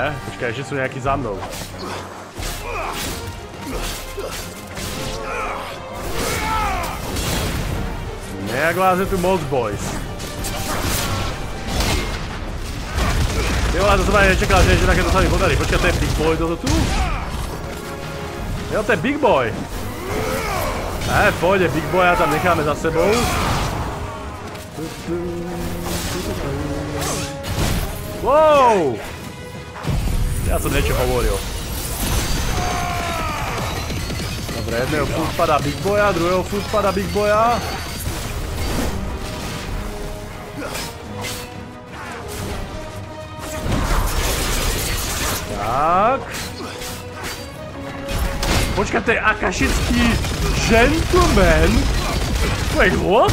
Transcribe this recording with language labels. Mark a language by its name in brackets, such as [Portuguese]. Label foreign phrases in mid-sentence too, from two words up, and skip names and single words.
[Slovak] Počkaj, ešte sú nejakí za mnou. Nejak vás je tu moc, boys. Jo, to som aj nečakal, že takéto sa mi podarí. Počkaj, to je Big Boy, toto tu? Jo, to je Big Boy. Pôjde, Big Boya tam necháme za sebou. Wow! Ja som niečo hovoril. Dobre, jedného furt padá Big Boya, druhého furt padá Big Boya. Tak. Počkaj, to je akašický gentleman? [English] Wait, what?